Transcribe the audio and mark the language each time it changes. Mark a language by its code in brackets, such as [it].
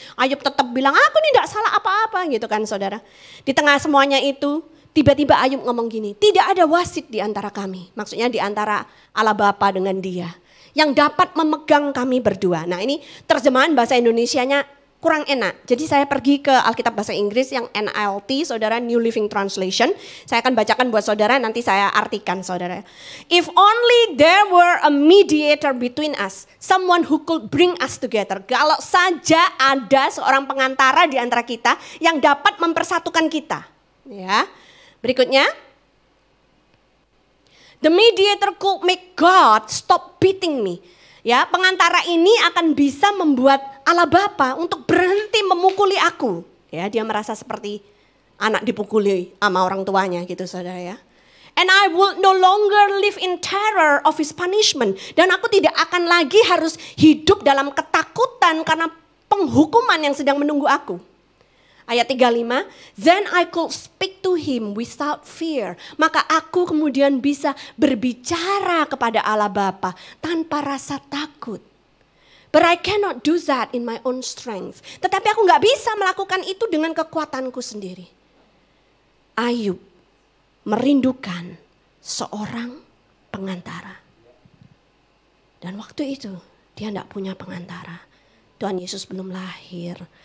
[id] Ayub tetap bilang, aku ini tidak salah apa-apa gitu kan saudara. Di tengah semuanya itu, tiba-tiba Ayub ngomong gini, tidak ada wasit di antara kami. Maksudnya di antara Allah Bapa dengan dia. Yang dapat memegang kami berdua. Nah ini terjemahan bahasa Indonesianya kurang enak. Jadi saya pergi ke Alkitab bahasa Inggris yang NLT, saudara, New Living Translation. Saya akan bacakan buat saudara, nanti saya artikan saudara. [en] If only there were a mediator between us, someone who could bring us together. [id] Kalau saja ada seorang pengantara di antara kita yang dapat mempersatukan kita. Ya. Berikutnya. [en] The mediator could make God stop beating me. [id] Ya, pengantara ini akan bisa membuat Allah Bapa untuk berhenti memukuli aku. Ya, dia merasa seperti anak dipukuli sama orang tuanya gitu saudara ya. [en] And I will no longer live in terror of his punishment. [id] Dan aku tidak akan lagi harus hidup dalam ketakutan karena penghukuman yang sedang menunggu aku. Ayat 35, [en] then I could speak to him without fear. [id] Maka aku kemudian bisa berbicara kepada Allah Bapa tanpa rasa takut. But I cannot do that in my own strength. Tetapi aku gak bisa melakukan itu dengan kekuatanku sendiri. Ayub merindukan seorang pengantara. Dan waktu itu dia tidak punya pengantara. Tuhan Yesus belum lahir.